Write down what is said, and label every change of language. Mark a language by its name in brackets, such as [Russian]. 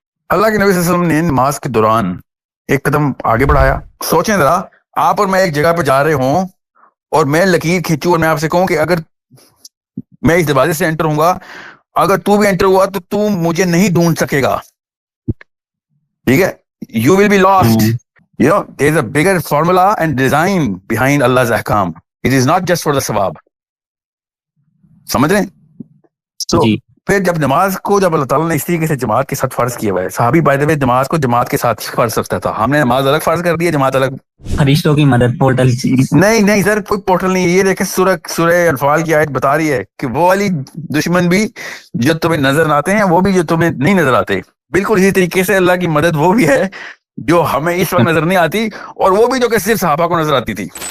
[Urdu] اللہ کے نبی صلی اللہ علیہ وسلم نے نماز کے دوران ایک قدم آگے بڑھایا. سوچیں ذرا, آپ اور میں ایک جگہ پہ جا رہے ہوں اور میں لکیر کھینچوں اور میں آپ سے کہوں کہ اگر میں اس دروازے سے انٹر ہوں گا, اگر تو بھی انٹر ہوا تو مجھے نہیں ڈھونڈ سکے گا, ٹھیک ہے, [English] you will be lost. You know, there is a bigger formula and design behind Allah's ahkam. It is not just for the sawab. [Urdu] سمجھ رہے ہیں؟ تو پھر جب نماز کو جب اللہ تعالیٰ نے اس طریقے سے جماعت کے ساتھ فرض کیا ہوا ہے, صحابی [English] by the way [Urdu] نماز کو جماعت کے ساتھ فرض کرتا تھا, ہم نے نماز الگ فرض کر دی ہے, جماعت الگ. فرشتوں کی مدد پورٹل نہیں سر, کوئی پورٹل نہیں. یہ دیکھیں سورہ انفال کی آیت بتا رہی ہے کہ وہ والی دشمن بھی جو تمہیں نظر آتے ہیں وہ بھی جو تمہیں نہیں نظر آتے, بالکل اسی طریقے سے اللہ کی مدد وہ بھی ہے جو ہمیں اس وقت نظر نہیں آتی, اور وہ بھی جو کہ صرف صحابہ کو نظر آتی تھی.